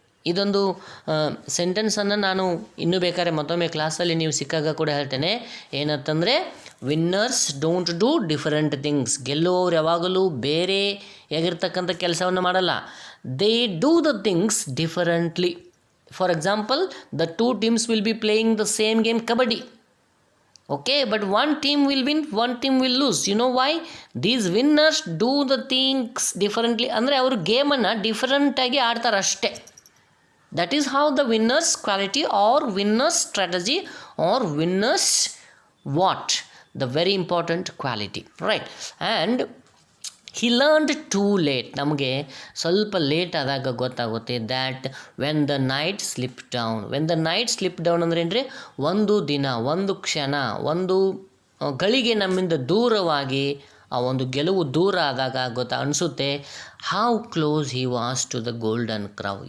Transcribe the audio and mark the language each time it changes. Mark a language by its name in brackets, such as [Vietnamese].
[Kannada] ಇದೊಂದು ಸೆಂಟೆನ್ಸನ್ನು ನಾನು ಇನ್ನೂ ಬೇಕಾದ್ರೆ ಮತ್ತೊಮ್ಮೆ ಕ್ಲಾಸಲ್ಲಿ ನೀವು ಸಿಕ್ಕಾಗ ಕೂಡ ಹೇಳ್ತೇನೆ. ಏನಂತಂದರೆ, [English] Winners don't do different things. [Kannada] ಗೆಲ್ಲುವವರು ಯಾವಾಗಲೂ ಬೇರೆ ಆಗಿರ್ತಕ್ಕಂಥ ಕೆಲಸವನ್ನು ಮಾಡಲ್ಲ, [English] They do the things differently. For example, the 2 teams will be playing the same game kabaddi. Okay, but one team will win, one team will lose. You know why? These winners do the things differently. [Kannada] ಅಂದರೆ ಅವರು ಗೇಮನ್ನು ಡಿಫರೆಂಟಾಗಿ ಆಡ್ತಾರೆ ಅಷ್ಟೇ. [English] That is how the winners quality or winners strategy or winners what? The very important quality, right? And he learned too late. [Kannada] ನಮಗೆ ಸ್ವಲ್ಪ late ಆದಾಗ ಗೊತ್ತಾಗುತ್ತೆ [English] that when the night slip down [Kannada] ಅಂದರೆ ಏನ್ರಿ, ಒಂದು ದಿನ, ಒಂದು ಕ್ಷಣ, ಒಂದು ಗಳಿಗೆ ನಮ್ಮಿಂದ ದೂರವಾಗಿ ಆ ಒಂದು ಗೆಲುವು ದೂರ ಆದಾಗ ಅನಿಸುತ್ತೆ [English] How close he was to the golden crown.